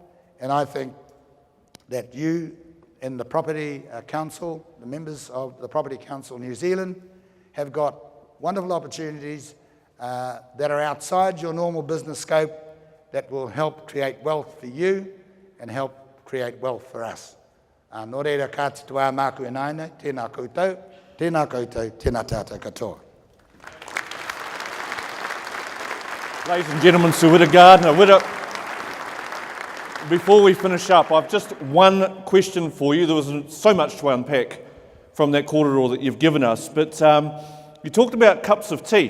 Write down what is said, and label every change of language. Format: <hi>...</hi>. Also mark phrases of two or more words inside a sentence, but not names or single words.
<en>And I think that you in the Property Council, the members of the Property Council New Zealand, have got wonderful opportunities that are outside your normal business scope that will help create wealth for you and help create wealth for us.</en> <mi>Nō reira kāti tua māku e naine, tēnā koutou, tēnā tātou katoa.</mi> <en>Ladies and gentlemen, Sir Wira Gardiner. Wira, before we finish up, I've just one question for you. There was so much to unpack from that corridor that you've given us, but you talked about cups of tea.</en>